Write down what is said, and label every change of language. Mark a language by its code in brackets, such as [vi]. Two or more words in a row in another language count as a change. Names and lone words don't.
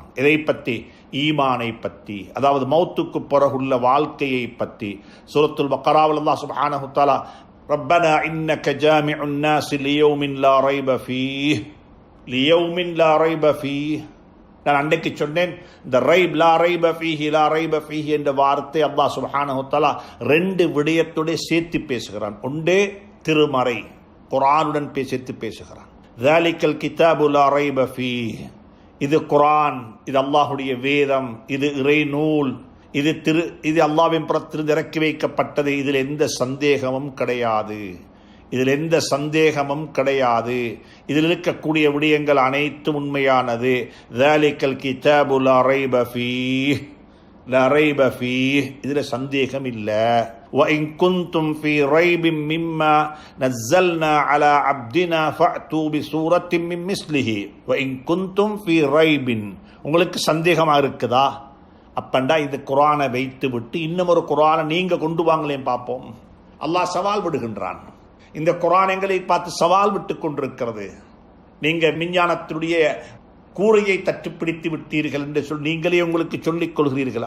[ta] இதை பற்றி, ஈமானை பற்றி, அதாவது மௌத்துக்கு பிறகுள்ள வாழ்க்கையை பற்றி சூரத்துல் பக்ராவில் அல்லாஹ் [ar] سبحانه وتعالى ربنا إنك جامع الناس ليوم لا ريب فيه ليوم لا ريب فيه. [ta] நான் அன்றைக்கு சொன்னேன், இந்த ரைப் [ar] لا ريب فيه لا ريب فيه [ta] என்ற வார்த்தை அல்லாஹ் [ar] سبحانه وتعالى [ta] ரெண்டு விடயத்தோட சேர்த்து பேசுகிறான். ஒன்றே திருமறை குர்ஆனுடன் சேர்த்து பேசுகிறான். [ar] ذَلِكَ الْكِتَابُ لَا رَيْبَ فِيهِ, [ta] இது குர்ஆன், இது அல்லாஹ்வுடைய வேதம், இது இறை நூல், இது அல்லாஹ்வின் புறத்திலிருந்து இறக்கி வைக்கப்பட்டது, இதில் எந்த சந்தேகமும் கிடையாது, இதில் எந்த சந்தேகமும் கிடையாது, இதில் இருக்கக்கூடிய விடயங்கள் அனைத்தும் உண்மையானது. [ar] ذَلِكَ الْكِتَابُ لَا رَيْبَ فِيهِ, لَا رَيْبَ فِيهِ, [ta] இதில் சந்தேகம் இல்லை. [ar] وَإِن كُنتُمْ فِي رَيْبٍ مِّمَّا نَزَّلْنَا عَلَى عَبْدِنَا فَأْتُوا بِسُورَةٍ مِّن مِّثْلِهِ وَإِن كُنتُمْ فِي رَيْبٍ. [ta] உங்களுக்கு சந்தேகமா இருக்குதா? அப்பண்டா இந்த குர்ஆனை வைத்து விட்டு இன்னும் ஒரு குர்ஆனை நீங்க கொண்டு வாங்களேன் பார்ப்போம். அல்லாஹ் சவால் விடுகின்றான். இந்த குர்ஆன் எங்களை பார்த்து சவால் விட்டு கொண்டிருக்கிறது. நீங்க விஞ்ஞானத்துடைய கூரையை தட்டுப்பிடித்து விட்டீர்கள் என்று நீங்களே உங்களுக்கு சொல்லிக் கொள்கிறீர்கள்.